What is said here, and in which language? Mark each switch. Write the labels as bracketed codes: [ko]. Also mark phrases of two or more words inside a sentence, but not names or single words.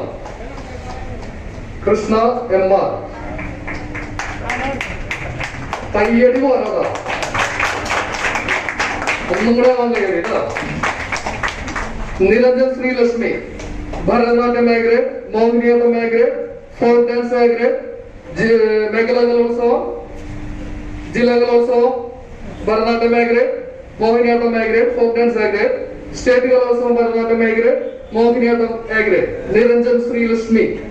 [ml] Krishna M.R. Kayyadi Varada. ഒന്നും കൂടെ വന്നു നിരഞ്ജൻ ശ്രീലക്ഷ്മി ഭരതനാട്യം [en] A grade, [ml] മോഹിനിയാട്ടം [en] A grade, folk dance A grade, [ml] Megala Kalosom, Jilla Kalosom, Bharatanatyam [en] A grade, [ml] Mohiniyattam [en] A grade, folk dance A grade, [ml] state Kalosom, Bharatanatyam [en] A grade, [ml] Mohiniyattam [en] A grade, [ml] Niranjan Sri Lakshmi.